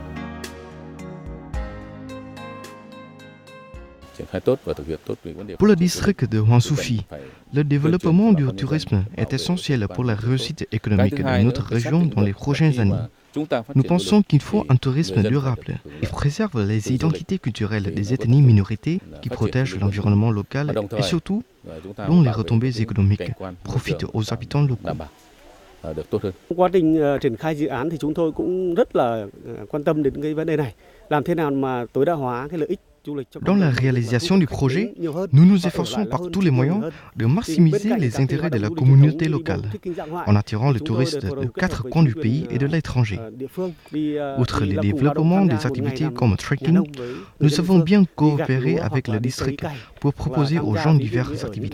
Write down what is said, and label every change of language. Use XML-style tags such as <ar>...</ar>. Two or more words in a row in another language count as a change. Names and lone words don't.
<fr>Pour le district de Hoang Su Phi, le développement du tourisme est essentiel pour la réussite économique de notre région dans les prochaines années. Nous pensons qu'il faut un tourisme durable qui préserve les identités culturelles des ethnies minorités, qui protège l'environnement local et surtout, dont les retombées économiques profitent aux habitants locaux.</fr> <vi>Quá trình triển khai dự án thì chúng tôi cũng rất là quan tâm đến cái vấn đề này, làm thế nào mà tối đa hóa cái lợi ích</vi> <fr>Dans la réalisation du projet, nous nous efforçons par tous les moyens de maximiser les intérêts de la communauté locale, en attirant les touristes de 4 coins du pays et de l'étranger. Outre le développement des activités comme trekking, nous avons bien coopéré avec le district pour proposer aux gens diverses activités.</fr>